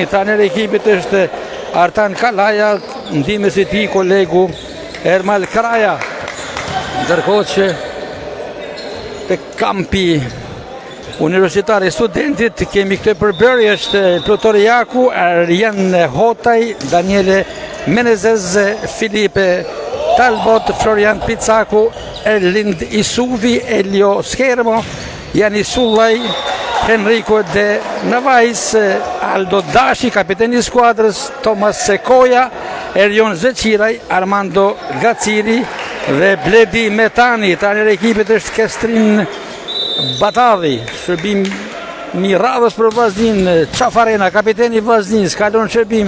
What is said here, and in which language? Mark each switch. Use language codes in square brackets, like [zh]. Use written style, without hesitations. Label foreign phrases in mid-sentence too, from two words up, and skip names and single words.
[sq] Trajneri i ekipit është Artan Kalaja, ndihmës i tij kolegu Ermal Kraja. Ndërkohë që te kampi universitar i Studentit kemi këtë përbërje, është Plutori Jaku, Arjan Hotaj, Daniele Menezes, Filipe Talbot, Florian Picaku, Erlind Isuvi, Elio Schermo, Janis Sullaj, Enrico De Navais, Aldo Dashi, kapiteni i skuadrës, Thomas Sekoja, Erion Zeqiraj, Armando Gaciri dhe Bledi Metani. Trajneri i ekipit është Kestrin Batadhi. Shërbim i radhës për Vllaznin, Qafarena, kapiteni i Vllaznis, kalon shërbimin.